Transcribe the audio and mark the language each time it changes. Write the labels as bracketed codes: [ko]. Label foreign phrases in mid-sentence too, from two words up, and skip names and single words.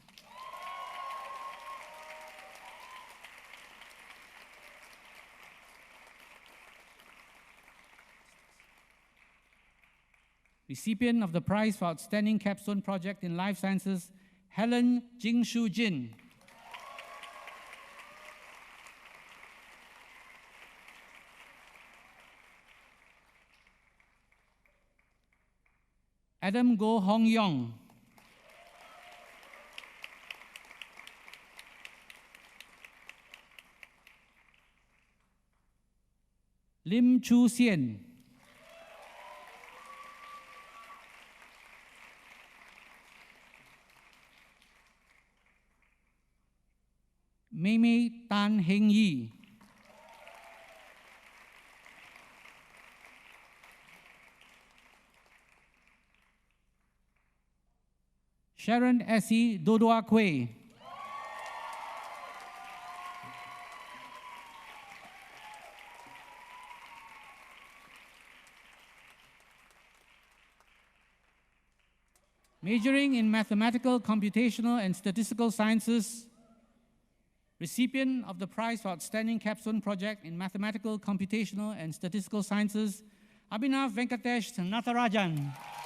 [en] Recipient of the prize for Outstanding Capstone Project in Life Sciences, Helen Jingshu Jin. Adam Go Hong Yong. Lim Chu Sien. Mei Mei Tan Heng Yi. Sharon Essie Dodoa Kwe. Majoring in Mathematical, Computational, and Statistical Sciences, recipient of the prize for Outstanding Capstone Project in Mathematical, Computational, and Statistical Sciences, Abhinav Venkatesh Natharajan.